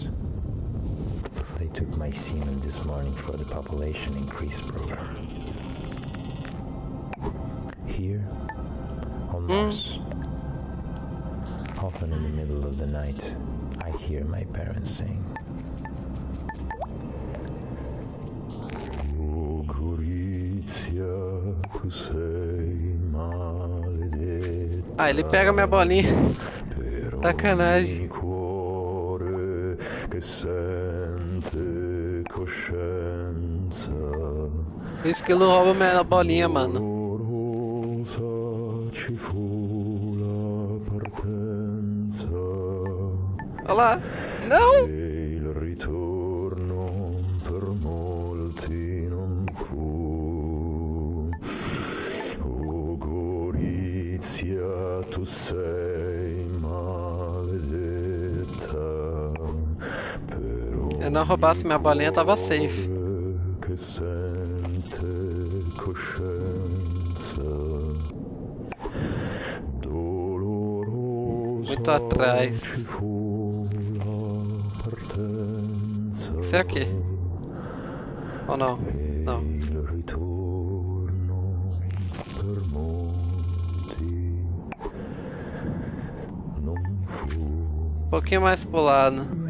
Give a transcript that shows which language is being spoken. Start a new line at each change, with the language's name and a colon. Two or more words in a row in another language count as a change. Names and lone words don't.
English: They took my semen this morning for the population increase program. Here, on Mars, often in the middle of the night, I hear my parents sing.
Italian: Oh, Gorizia, tu sei maledetta.
Portuguese: Ah, ele pega minha bolinha. Sacanagem.
Italian: Che sente coscienza.
Portuguese: Por isso que ele rouba minha bolinha, mano.
Italian: Ci fu la partenza.
Portuguese: Olha lá. Não!
Italian: E il ritorno per molti non fu. Oh Gorizia, tu sei maledetta.
Portuguese: Eu não roubasse minha bolinha, tava safe.
Italian: Che sente coscienza.
Portuguese: Muito atrás. Isso é aqui. Ou não? Não. Um pouquinho mais pro lado.